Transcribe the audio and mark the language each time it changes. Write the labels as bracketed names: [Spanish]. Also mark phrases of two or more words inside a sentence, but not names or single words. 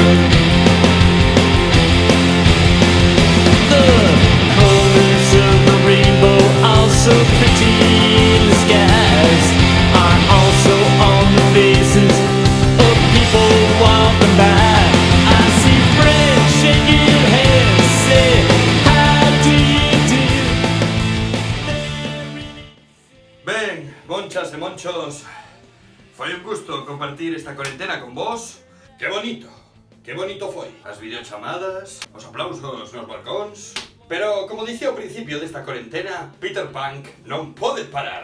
[English] The colors of the rainbow are so pretty in the skies, are also on the faces of people walking by. I see friends shaking hands, say, how do you do? [Galician] Ben, Monchas e Monchos, foi un gusto compartir esta cuarentena con vos. Que bonito foi. As videochamadas, os aplausos nos balcóns. Pero, como dicía ao principio desta cuarentena, Peter Punk non pode parar.